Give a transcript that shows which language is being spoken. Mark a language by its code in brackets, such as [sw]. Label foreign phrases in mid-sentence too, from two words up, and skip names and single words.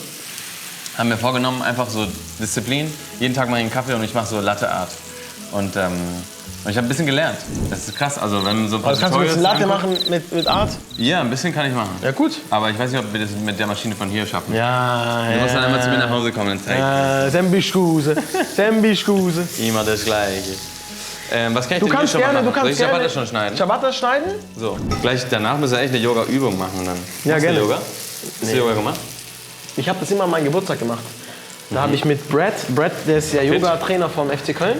[de] Haben mir vorgenommen, einfach so Disziplin. Jeden Tag mache ich einen Kaffee und ich mache so Latte Art. Und ich habe ein bisschen gelernt. Das ist krass. Also wenn so ein paar Also kannst du ein bisschen Tutorials Latte anguckst- machen mit Art? Ja, ein bisschen kann ich machen. Ja, gut. Aber ich weiß nicht, ob wir das mit der Maschine von hier schaffen. Ja, Du musst dann einmal zu mir nach Hause kommen und zeigen. [it] Sempre scuse. Sempre scuse. [de] Immer das Gleiche. Was kann ich Du denn kannst hier schon gerne, mal du machen? kannst Soll ich Ciabatta gerne schon schneiden? Ciabatta schneiden? So. Gleich danach müssen wir echt eine Yoga-Übung machen dann. Ja, Hast du gerne. Yoga? Hast du Yoga gemacht? Ich habe das immer an meinem Geburtstag gemacht. Da habe ich mit Brad, der ist ja Yoga-Trainer vom FC Köln.